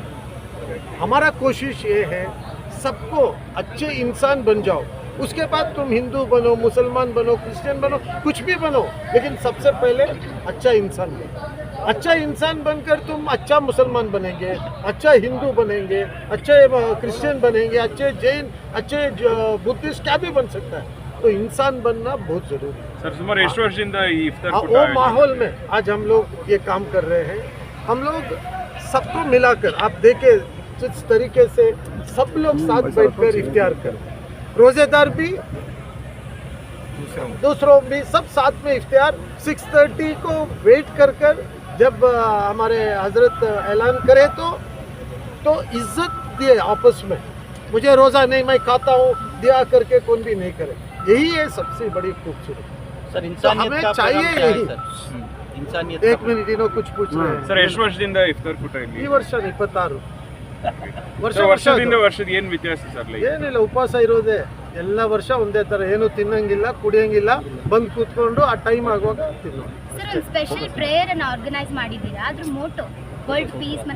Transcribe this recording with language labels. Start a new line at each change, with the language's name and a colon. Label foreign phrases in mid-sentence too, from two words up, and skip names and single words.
Hindi: हमारा कोशिश ये है सबको अच्छे इंसान बन जाओ, उसके बाद तुम हिंदू बनो, मुसलमान बनो, क्रिश्चियन बनो, कुछ भी बनो, लेकिन सबसे पहले अच्छा इंसान बनो। अच्छा इंसान बनकर तुम अच्छा मुसलमान बनेंगे, अच्छा हिंदू बनेंगे, अच्छे क्रिश्चियन बनेंगे, अच्छे जैन, अच्छे बुद्धिस्ट, क्या भी बन सकता है। तो इंसान बनना बहुत जरूरी है
Kannada: सर। सुमार ಎಷ್ಟು ವರ್ಷದಿಂದ ಈ ಇಫ್ತಾರ್ ಕೂಟ
Hindi: वो माहौल में आज हम लोग ये काम कर रहे हैं। हम लोग सबको मिलाकर, आप देखें जिस तरीके से सब लोग साथ बैठकर इफ्तियार करें, रोजेदार भी, दूसरों भी, सब साथ में इफ्तियार 6:30 को वेट कर जब हमारे हजरत ऐलान करे तो इज्जत दिए आपस में। मुझे रोज़ा नहीं, मैं खाता हूँ, दिया करके कौन भी नहीं करे। यही है सबसे बड़ी खूबसूरती सर। तो हमें चाहिए यही। इंसानियत एक मिनट, इन्हों कुछ पूछ रहे हैं
Kannada: ಸರ್. ಎಷ್ಟು ವರ್ಷದಿಂದ ಇಫ್ತಾರ್ ಕೂಟ ಇಲ್ಲಿ? ಈ ವರ್ಷ 26 ವರ್ಷದಿಂದ ವರ್ಷದ ಏನು ವ್ಯತ್ಯಾಸ ಸರ್? ಏನಿಲ್ಲ, ಉಪವಾಸ ಇರೋದೇ ಎಲ್ಲ ವರ್ಷ ಒಂದೇ ಥರ, ಏನು ತಿನ್ನಂಗಿಲ್ಲ, ಕುಡಿಯಂಗಿಲ್ಲ, ಬಂದು ಕೂತ್ಕೊಂಡು ಆ ಟೈಮ್ ಆಗುವಾಗ ತಿನ್ನೋದು. ಸರ್,
English: special prayer
Kannada: ಅನ್ನು ಆರ್ಗನೈಸ್ ಮಾಡಿದ್ದೀರಾ, ಅದ್ರ ಮೋಟೋ
English: world peace
Kannada: ಮತ್ತೆ